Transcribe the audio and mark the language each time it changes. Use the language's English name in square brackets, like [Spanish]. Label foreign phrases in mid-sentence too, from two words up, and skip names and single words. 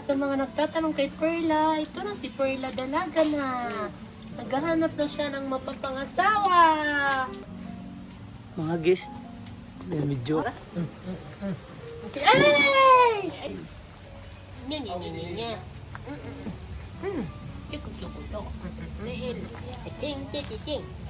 [Filipino] Sa mga nagtatanong kay Perla, ito na si Perla, dalaga na. Naghahanap na siya ng mapapangasawa. Mga guest, medyo. Okay. Ay! Nya, nya, nya, nya, nya. [Sundanese] Cukup, cukup, cukup. Cicing, cicing.